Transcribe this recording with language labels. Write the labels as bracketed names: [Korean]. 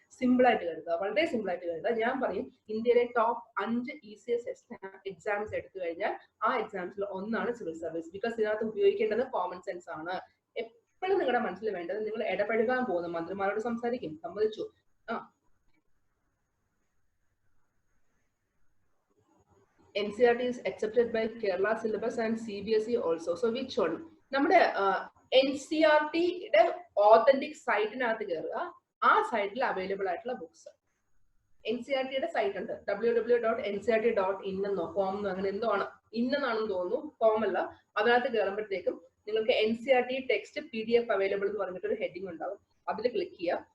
[Malayalam] Simple ആയിട്ട് കരുതുക, വളരെ സിമ്പിൾ ആയിട്ട് കരുതുക. ഞാൻ പറയും, ഇന്ത്യയിലെ ടോപ്പ് 5 ECS എക്സാംസ് എടുത്തു കഴിഞ്ഞാൽ ആ എക്സാംസിൽ ഒന്നാണ് സിവിൽ സർവീസ്. ബിക്കോസ് ഇതിനകത്ത് ഉപയോഗിക്കേണ്ടത് കോമൺ സെൻസ് ആണ്. എപ്പോഴും നിങ്ങളുടെ മനസ്സിൽ വേണ്ടത്, നിങ്ങൾ ഇടപെടുകാൻ പോകുന്ന മന്ത്രിമാരോട് സംസാരിക്കും, സമ്മതിച്ചു. [English] NCERT is accepted by Kerala syllabus and CBSE also. So which one? [Malayalam] നമ്മുടെ NCERTയുടെ ഓതന്റിക് സൈറ്റിനകത്ത് കയറുക. ആ സൈറ്റിൽ അവൈലബിൾ ആയിട്ടുള്ള ബുക്സ്, NCERTയുടെ സൈറ്റ് ഉണ്ട്, www.ncert.in എന്നോ കോം അങ്ങനെ എന്തോ ആണ്, ഇന്നാണെന്ന് തോന്നുന്നു, കോം അല്ല. അതിനകത്ത് കയറുമ്പോഴത്തേക്കും നിങ്ങൾക്ക് NCERT ടെക്സ്റ്റ് PDF അവൈലബിൾ എന്ന് പറഞ്ഞിട്ടൊരു ഹെഡിങ് ഉണ്ടാവും. അതിൽ ക്ലിക്ക് ചെയ്യുക.